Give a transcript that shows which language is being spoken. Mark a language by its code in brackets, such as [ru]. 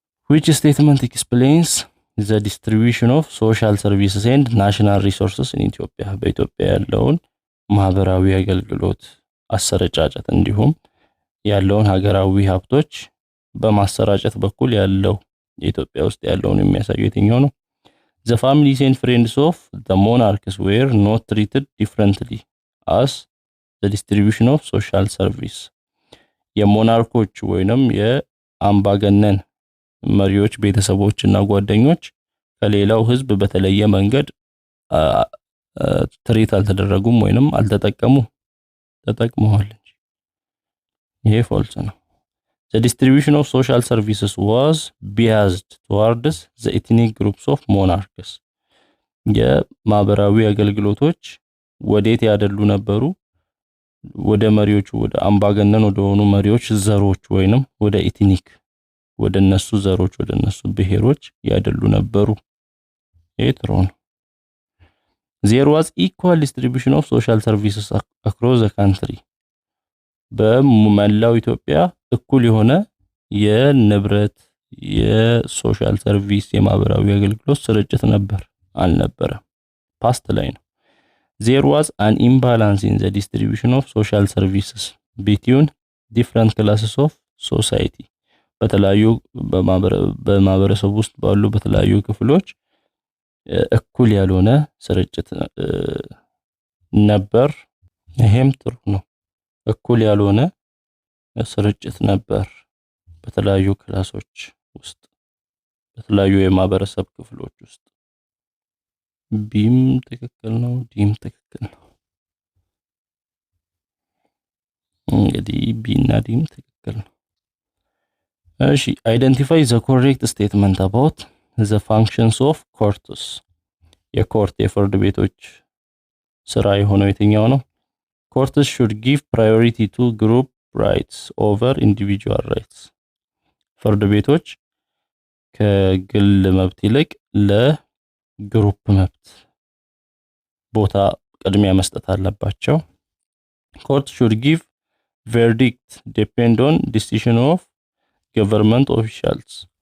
[en] which statement explains the distribution of social services and national resources in Ethiopia [am] በኢትዮጵያ ያለውን ማህበራዊ አገልግሎት አሰረጫጨት እንዲሁም ያለውን ሀገራዊ ሀብቶች በማሰራጨት በኩል ያለው የኢትዮጵያ ውስጥ ያለውን የሚያሳየው የትኛው ነው [en] The families and friends of the monarchs were not treated differently as the distribution of social service. [am] የሞናርኮች ወይንም የአምባገነን መሪዎች ቤተሰቦችና ጓደኞች ከሌላው ህዝብ በተለየ መንገድ ትሪት አልተደረጉም ወይንም ተጠቅመዋል እንጂ ይሄ ፎልስ ነው። [en] The distribution of social services was biased towards the ethnic groups of monarchs. [am] የማህበራዊ አገልግሎቶች ወዴት ያደሉ ነበሩ? ወደ መሪዎቹ ወደ አምባገነን ወደ ሆኑ መሪዎች ዘሮች ወይንም ወደ ኢትኒክ ወደ እነሱ ዘሮች ወደ እነሱ ብሔሮች ያደሉ ነበሩ። ኤትሮን [en] There was equal distribution of social services across the country. [am] በመላው ኢትዮጵያ እኩል የሆነ የንብረት የሶሻል ሰርቪስ የማህበራዊ አገልግሎት ስርጭት አልነበረም። ፓስት ላይ ነው። [en] There was an imbalance in the distribution of social services between different classes of society. [am] በተለያዩ በማህበረሰብ ውስጥ ባሉ በተለያዩ ክፍሎች እኩል ያልሆነ ስርጭት ነበር። ይሄም ጥሩ ነው። እኩል ያልሆነ ስርጭት ነበር በተለያዩ ክላሶች ውስጥ በተለያዩ የማህበረሰብ ክፍሎች ውስጥ። ቢም ትክክል ነው፣ ዲም ትክክል ነው። እንግዲህ ቢና ዲም ትክክል ነው። እሺ [en] identify the correct statement about the functions of courts. [am] የኮርት የፍርድ ቤቶች ስራ የሆነው የትኛው ነው? [en] Courts should give priority to group rights over individual rights. [am] ፍርድ ቤቶች ከግል መብት ይልቅ ለግሩፕ መብት ቦታ ቅድሚያ መስጠት አለባቸው። [en] Courts should give verdict depend on decision of government officials.